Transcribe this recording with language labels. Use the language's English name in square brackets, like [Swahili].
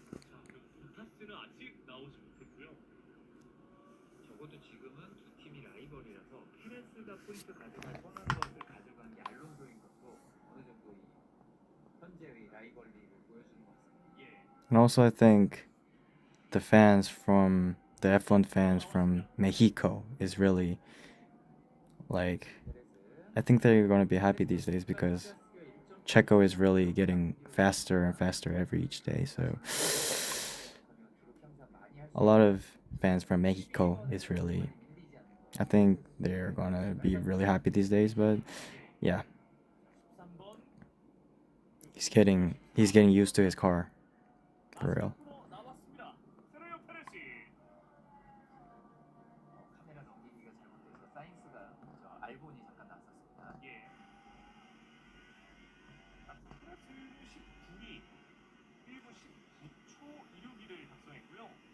[Korean] 자, 그리고 보타스는 아직 나오지 못했고요. 적어도 지금은 두 팀이 라이벌이라서 페레스가 포인트 가져갈 뻔한 것을 가져간 게 알론소인 것도 어느 정도 이 현재의 라이벌리를 보여주는 것 같습니다. [English] And also I think the F1 fans from Mexico is really like I think they're going to be happy these days because Checo is really getting faster and faster every each day. So a lot of fans from Mexico is really, I think they're gonna be really happy these days. But yeah, he's getting used to his car for real. [Korean] 나왔습니다. 세르히오 페레시. 카메라 넘기기가 잘못돼서 사인스가 저 알본이 잠깐 나왔었습니다. 예. 페레스는 19위, 1분 19초 26위를 작성했고요.